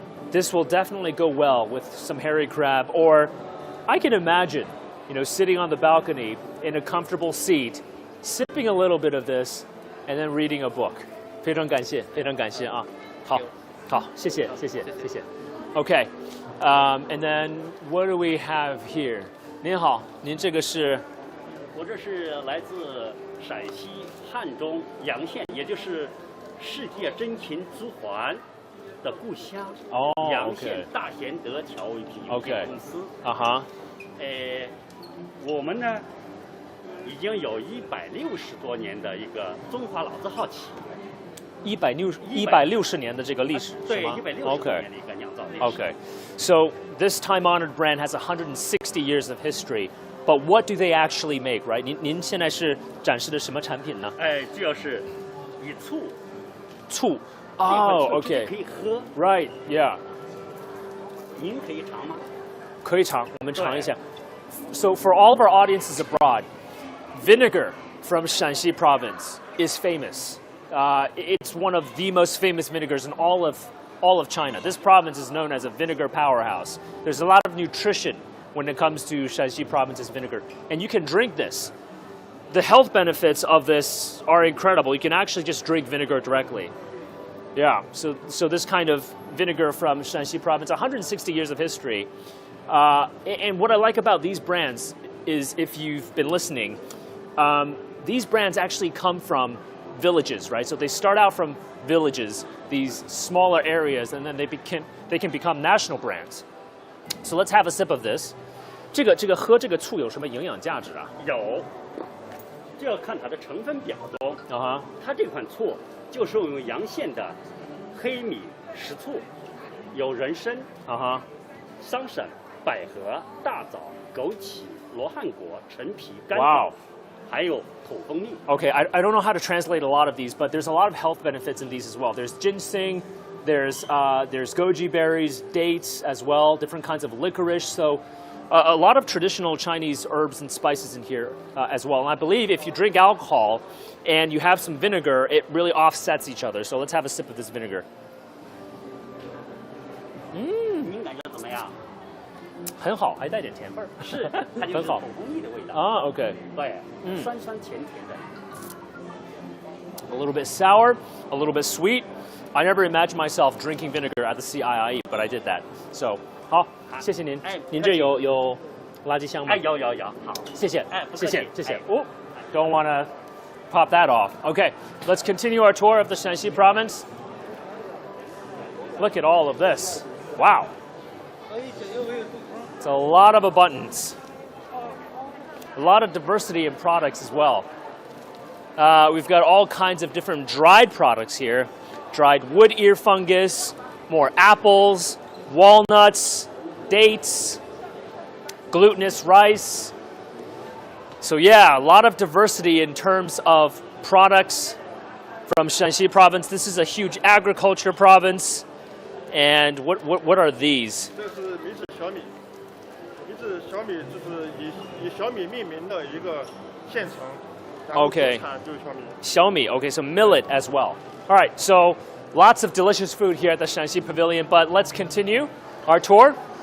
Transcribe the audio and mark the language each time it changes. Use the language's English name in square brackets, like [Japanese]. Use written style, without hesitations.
[English] This will definitely go well with some hairy crab, or I can imagine, sitting on the balcony in a comfortable seat, sipping a little bit of this, and then reading a book. [Chinese] 非常感谢，非常感谢啊！好，谢谢。 [English] Okay, and then what do we have here? [Chinese] 您好，您这个是？我这是来自陕西汉中洋县，也就是世界珍禽朱鹮的故乡。哦，洋县大贤德调味品有限公司。啊哈。我们呢已经有160多年的一个中华老字号企业。 160年的这个历史是吗？对，160多年的一个酿造历史。 [English] Okay, so this time-honored brand has 160 years of history. But what do they actually make, right? [Chinese] 您现在是展示的什么产品呢？这就是以醋。哦 ，OK。可以喝。 [English] Right, yeah. [Chinese] 您可以尝吗？可以尝，我们尝一下。 [English] So for all of our audiences abroad, vinegar from Shanxi province is famous. It's one of the most famous vinegars in all of China. This province is known as a vinegar powerhouse. There's a lot of nutrition when it comes to Shanxi province's vinegar. And you can drink this. The health benefits of this are incredible. You can actually just drink vinegar directly. Yeah, so this kind of vinegar from Shanxi province, 160 years of history. And what I like about these brands is, if you've been listening, these brands actually come from villages, right? So they start out from villages, these smaller areas, and then they can become national brands. So let's have a sip of this. [Chinese] 这个喝这个醋有什么营养价值啊？有，这要看它的成分表中。它这款醋就是用洋县的黑米食醋，有人参、桑葚、百合、大枣、枸杞、罗汉果、陈皮、甘草，还有土蜂蜜。 [English] Okay, I don't know how to translate a lot of these, but there's a lot of health benefits in these as well. There's ginseng. There's goji berries, dates as well, different kinds of licorice. So a lot of traditional Chinese herbs and spices in here as well. And I believe if you drink alcohol and you have some vinegar, it really offsets each other. So let's have a sip of this vinegar. [Chinese] 您感觉怎么样？很好，还带点甜味儿。是，它就是土蜂蜜的味道。 OK。对，酸酸甜甜的。 [English] A little bit sour, a little bit sweet. I never imagined myself drinking vinegar at the CIIE, but I did that. [Chinese] So, 好，谢谢您。您这有垃圾箱吗？有，好，谢谢，谢谢。哦 [English] Don't want to pop that off. Okay, let's continue our tour of the Shanxi province. Look at all of this. Wow. It's a lot of abundance. A lot of diversity in products as well. We've got all kinds of different dried products here. Dried wood ear fungus, more apples, walnuts, dates, glutinous rice. So yeah, a lot of diversity in terms of products from Shanxi province. This is a huge agriculture province. And what are these? [Chinese] 这是名字小米，名字小米就是以小米命名的一个县城。 [English] Okay. Xiaomi. Okay, so millet as well. All right, so lots of delicious food here at the Shanxi Pavilion, but let's continue our tour.